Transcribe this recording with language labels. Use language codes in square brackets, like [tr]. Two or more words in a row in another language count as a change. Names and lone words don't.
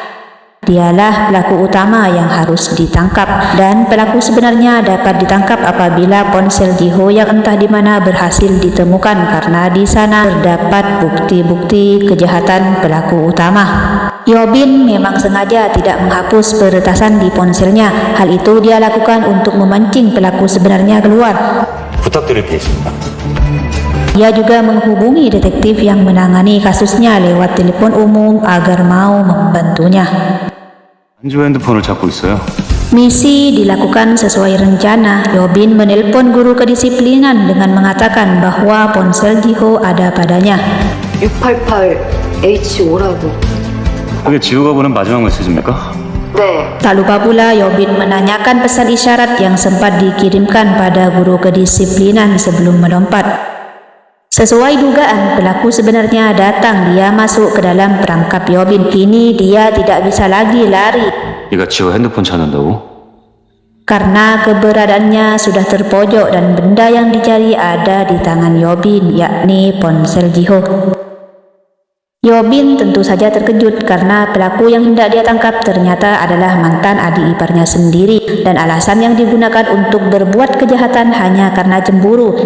[id] Dialah pelaku utama yang harus ditangkap, dan pelaku sebenarnya dapat ditangkap apabila ponsel Jiho yang entah di mana berhasil ditemukan, karena di sana terdapat bukti-bukti kejahatan pelaku utama. Yobin memang sengaja tidak menghapus peretasan di ponselnya. Hal itu dia lakukan untuk memancing pelaku sebenarnya keluar. [ko] 부탁드릴 게 있습니다. [id] Ia juga menghubungi detektif yang menangani kasusnya lewat telepon umum agar mau membantunya. [ko] 안주 핸드폰을 찾고 있어요. [id] Misi dilakukan sesuai rencana. Yobin menelpon guru kedisiplinan dengan mengatakan bahwa ponsel Jiho ada padanya. [ko] 688H5라고. 그게 지우가 보낸 마지막 메시지입니까? 네. [id] Tak lupa pula Yobin menanyakan pesan isyarat yang sempat dikirimkan pada guru kedisiplinan sebelum melompat. Sesuai dugaan, pelaku sebenarnya datang. Dia masuk ke dalam perangkap Yobin. Kini dia tidak bisa lagi lari [ko] 네가 지우 핸드폰 찾는다고? [id] karena keberadaannya sudah terpojok dan benda yang dicari ada di tangan Yobin, yakni ponsel Jiho. Yobin tentu saja terkejut karena pelaku yang hendak dia tangkap ternyata adalah mantan adik iparnya sendiri, dan alasan yang digunakan untuk berbuat kejahatan hanya karena cemburu.